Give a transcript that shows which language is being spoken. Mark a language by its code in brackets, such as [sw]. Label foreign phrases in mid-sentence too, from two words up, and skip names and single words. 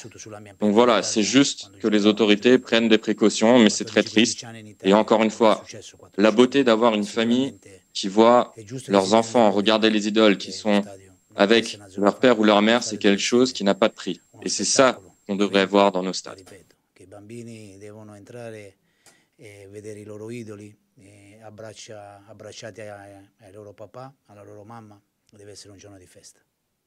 [fr] Donc voilà, c'est juste que les autorités prennent des précautions, mais c'est très triste. Et encore une fois, la beauté d'avoir une famille qui voit leurs enfants regarder les idoles qui sont avec leur père ou leur mère, c'est quelque chose qui n'a pas de prix. Et c'est ça qu'on devrait voir dans nos stades. [it] Vedere i loro idoli abbracciati ai loro papà, alla loro mamma, deve essere un giorno di festa.